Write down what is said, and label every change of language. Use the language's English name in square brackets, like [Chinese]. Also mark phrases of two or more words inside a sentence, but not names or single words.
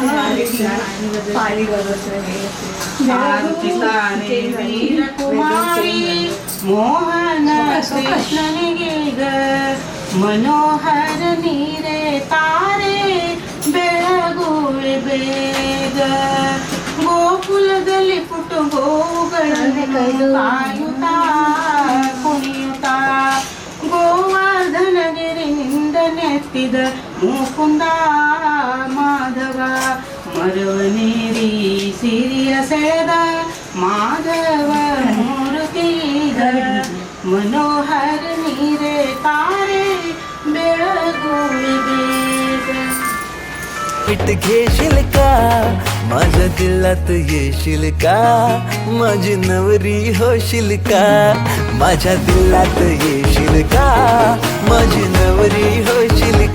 [Kannada] ಕುಮಾರಿ ಮೋಹನ ಕೃಷ್ಣನಿಗೀಗ ಮನೋಹರ ನೀರೆ ತಾರೆ ಬೆಳಗುವೆ ಬೇಗ ಗೋಕುಲದಲ್ಲಿ ಪುಟ್ಟು ಗೋವುಗಳನ್ನು ಕಾಯುತ್ತಾ ಕುಣಿಯುತ್ತಾ ಗೋವರ್ಧನಗಿರಿನಿಂದ ನೆತ್ತಿದ ಮುಕುಂದ ಮಾಧವ ಮರವನೇರಿ ಸಿರಿಯ ಸೆಳೆದ ಮಾಧವ ಮೂರ್ತಿಗ ಮನೋಹರ ನೀರೆ ತಾರೆ ಬೆಳಗುವೆ ಬೇಗ [Marathi] पीठ घेशील का माझ्या दिलात येशील का माझी नवरी होशील का माझ्या दिलात येशील का माझी नवरी होशील